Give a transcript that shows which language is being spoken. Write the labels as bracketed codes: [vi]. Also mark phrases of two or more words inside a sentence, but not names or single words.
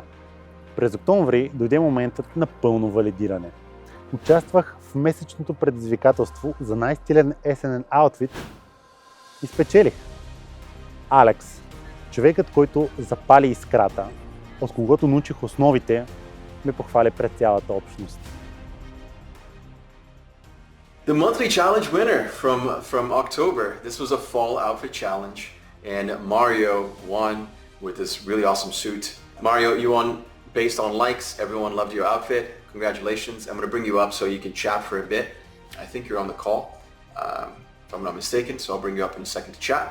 [bg] През октомври дойде моментът на пълно валидиране. Участвах в месечното предизвикателство за най-стилен есенен аутфит и спечелих. Алекс, човекът, който запали искрата, от когото научих основите, ме похвали пред цялата общност. [en] The monthly challenge winner from October. This was a fall outfit challenge, and Mario won with this really awesome suit. Mario, you won based on likes. Everyone loved your outfit. Congratulations. I'm going to bring you up so you can chat for a bit. I think you're on the call, if I'm not mistaken, so I'll bring you up in a second to chat.